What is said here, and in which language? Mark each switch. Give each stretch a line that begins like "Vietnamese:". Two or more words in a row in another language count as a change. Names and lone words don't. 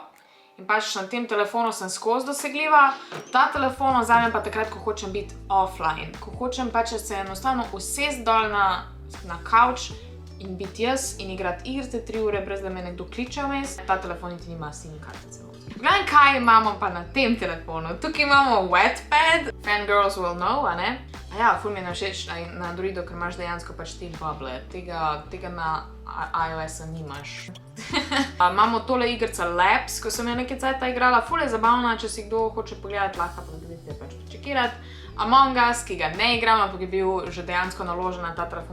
Slovenian: In pač na tem telefonu sem skozi dosegljiva. Ta telefon vzamem pa takrat, ko hočem biti offline. Ko hočem pač se enostavno usesti dol na kavč in biti jaz in igrati igrice 3 ure, brez da me nekdo kliče vmes. Ta telefon niti nima SIM kartice. Gledam, kaj imamo pa na tem telefonu. Tukaj imamo Wattpad.
English: Fangirls will know,
Slovenian: a ne? A ja, ful mi je všeč na Androidu, ker imaš dejansko pač te bubble, tega na iOS-u nimaš. Imamo tole igrica Labs, ko sem jo nekaj cajta igrala, ful je zabavna, če si kdo hoče pogledati, lahko pa gledajte pač počekirati. Among Us, ki ga ne igram, ampak je bil že dejansko naložen na ta telefon.